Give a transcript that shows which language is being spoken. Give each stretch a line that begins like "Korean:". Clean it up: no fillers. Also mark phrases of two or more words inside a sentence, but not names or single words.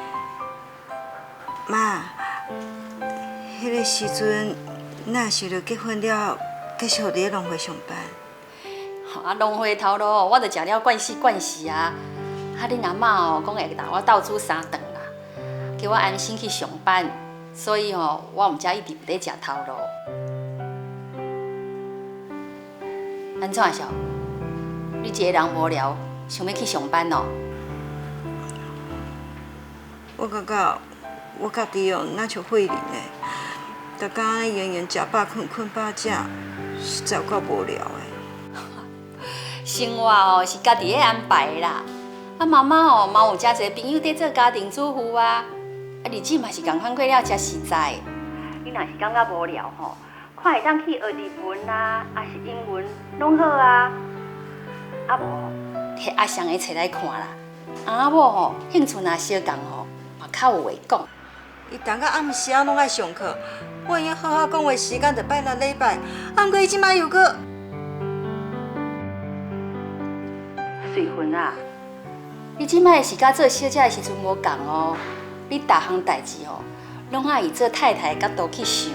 Min Nan Chinese: 妈，迄个时阵，哪想着结婚了，继续伫咧农会上班？啊，农会头路，我着食了惯死惯死啊！啊，恁阿嬷哦，讲会带我倒煮3顿啦，叫我安心去上班，所以吼，我毋才一直咧食头路。安怎小？你一个人无聊，想要去上班哦？我感觉我家己哦，哪像废人嘞，逐工圆圆食饱困，困饱食，实在有够无聊的。生活哦是家己咧安排的啦。啊，妈妈哦嘛有诚侪朋友在做家庭主妇啊，啊日子嘛是共款过了才实在。你若是感觉无聊吼，看会当去学日文啊，还是英文拢好啊。啊无，摕阿翔的册来看啦。阿某吼兴趣若相共吼，嘛较有话讲。伊逐个暗时啊拢爱上课，我应好好讲话时间就拜6礼拜，啊，毋过伊即摆又搁。水云啊，你即摆是甲做小姐的时阵无共哦，你逐项代志哦，拢爱以做太太的角度去想。